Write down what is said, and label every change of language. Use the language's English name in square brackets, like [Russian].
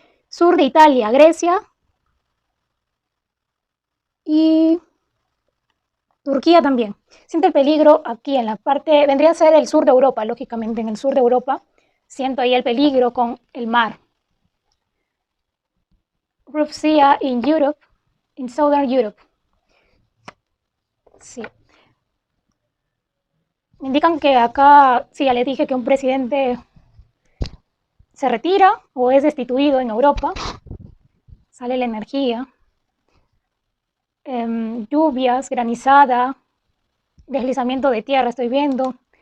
[Spanish] Sur de Italia, Grecia y Turquía también. Siento el peligro aquí en la parte, vendría a ser el sur de Europa, lógicamente, en el sur de Europa. Siento ahí el peligro con el mar. [English] Rough Sea in Europe, in Southern Europe. [Spanish] Sí. Me indican que acá, sí, ya les dije que un presidente se retira o es destituido en Europa. Sale la energía. Lluvias, granizada, deslizamiento de tierra estoy viendo.